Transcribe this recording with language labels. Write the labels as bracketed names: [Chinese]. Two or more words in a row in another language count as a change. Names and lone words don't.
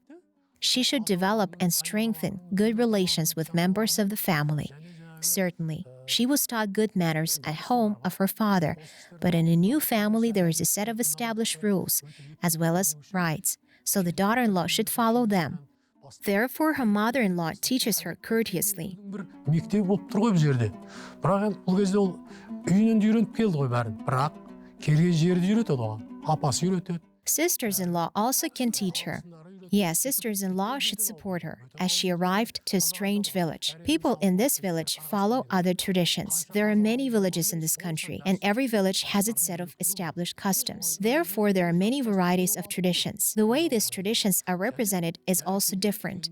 [English] She should develop and strengthen good relations with members of the family. Certainly, she was taught good manners at home of her father, but in a new family there is a set of established rules, as well as rights. So the daughter-in-law should follow them. Therefore, her mother-in-law teaches her courteously. [Kazakh] Мектеп болып тұр ғой бұл жерде. Бірақ енді бұл кезде ол үйінен де үйреніп келді ғой бәрін. Бірақ келген жерді үйретеді оған. Апасы үйретеді. [English] Sisters-in-law also can teach her. Yes, sisters-in-law should support her, as she arrived to a strange village. People in this village follow other traditions. There are many villages in this country, and every village has its set of established customs. Therefore, there are many varieties of traditions. The way these traditions are represented is also different.